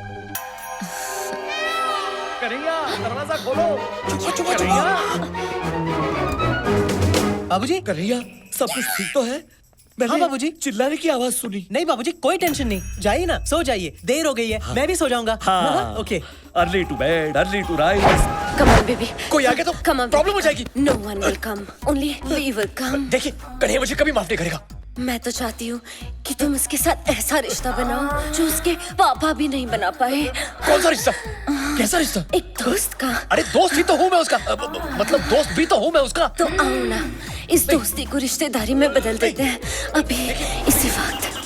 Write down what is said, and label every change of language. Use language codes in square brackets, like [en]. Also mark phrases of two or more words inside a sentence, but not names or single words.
[hi] कन्हैया दरवाजा खोलो। चुप चुप चुप। बाबूजी, कन्हैया सब कुछ ठीक तो है? हाँ बाबूजी। चिल्लाने की आवाज सुनी। नहीं बाबूजी, कोई टेंशन नहीं। जाइए ना, सो जाइए, देर हो गई है। मैं भी सो जाऊंगा। हाँ। ओके। [en] early to bed, early to rise. Come on, baby. [hi] कोई आगे तो [en] Come on, [hi] प्रॉब्लम हो जाएगी। [en] No one will come. Only we will come. [hi] देखिए, कन्हैया मुझे कभी माफ नहीं करेगा। मैं तो चाहती हूँ कि तुम उसके साथ ऐसा रिश्ता बनाओ जो उसके पापा भी नहीं बना पाए। कौन सा रिश्ता? कैसा रिश्ता? एक दोस्त का। अरे दोस्त ही तो हूँ मैं उसका। मतलब दोस्त भी तो हूँ मैं उसका। तो आओ ना, इस दोस्ती को रिश्तेदारी में बदल देते हैं अभी इसी वक्त।